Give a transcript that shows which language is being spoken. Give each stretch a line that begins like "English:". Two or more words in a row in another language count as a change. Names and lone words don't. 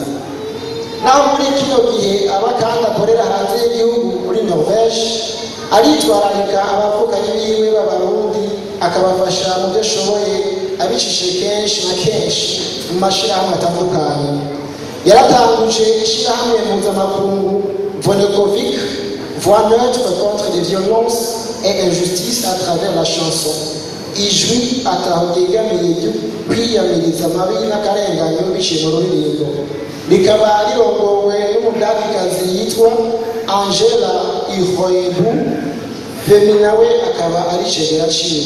Rundi: Naho muri kino gihe abakanda akorera hanze y'igihugu muri Norvège aritwararika abavukanyi biwe b'abarundi akabafasha mu byo ashoboye abicishije kenshi na kenshi mu mashyirahamwe atandukanye. Yaratanguje ishyirahamwe mpuzamakungu Vonekovic,
French: voix neutre contre les violences et injustices à travers la chanson.
Rundi: Ijwi atahogegamiye kwiyamiriza amabi n'akarenganyo biciye mu ruririmbo. Rikaba rirongowe n'umudagikazi yitwa Angela Ihoebu, Femi nawe akaba ari cegera ciwe.